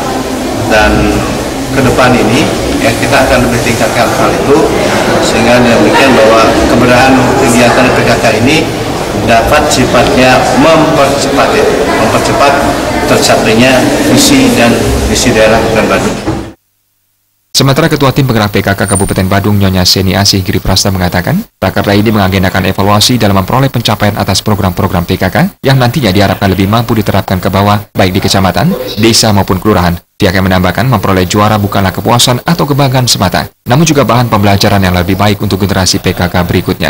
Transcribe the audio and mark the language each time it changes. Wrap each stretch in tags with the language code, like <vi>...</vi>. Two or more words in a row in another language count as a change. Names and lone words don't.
<id>Dan ke depan ini ya kita akan lebih tingkatkan hal itu sehingga demikian bahwa keberadaan kegiatan PKK ini dapat sifatnya mempercepat tercapainya visi dan misi daerah Kabupaten Badung. Sementara Ketua Tim Penggerak PKK Kabupaten Badung Nyonya Seni Asih Giri Praste mengatakan, Rakerda ini mengagendakan evaluasi dalam memperoleh pencapaian atas program-program PKK yang nantinya diharapkan lebih mampu diterapkan ke bawah, baik di kecamatan, desa maupun kelurahan. Pihaknya menambahkan memperoleh juara bukanlah kepuasan atau kebanggaan semata, namun juga bahan pembelajaran yang lebih baik untuk generasi PKK berikutnya.</id>